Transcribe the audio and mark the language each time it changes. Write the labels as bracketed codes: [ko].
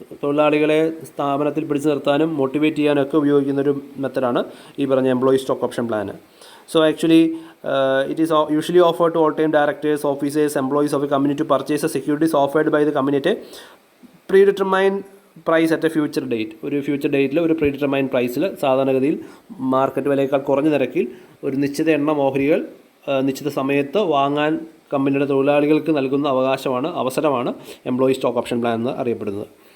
[ml] തൊഴിലാളികളെ സ്ഥാപനത്തിൽ പിടിച്ചു നിർത്താനും മോട്ടിവേറ്റ് ചെയ്യാനൊക്കെ ഉപയോഗിക്കുന്നൊരു മെത്തഡാണ് ഈ പറഞ്ഞ employee stock option plan. [en] So actually, it is usually offered to all-time directors, officers, employees of a company to purchase the securities offered by the company at a predetermined price at a future date. [ml] ഒരു future ഡേറ്റിൽ ഒരു predetermined പ്രൈസിൽ സാധാരണഗതിയിൽ market വിലയേക്കാൾ കുറഞ്ഞ നിരക്കിൽ ഒരു നിശ്ചിത എണ്ണം ഓഹരികൾ നിശ്ചിത സമയത്ത് വാങ്ങാൻ കമ്പനിയുടെ തൊഴിലാളികൾക്ക് നൽകുന്ന അവസരമാണ് എംപ്ലോയി സ്റ്റോക്ക് ഓപ്ഷൻ പ്ലാൻ എന്ന് അറിയപ്പെടുന്നത്.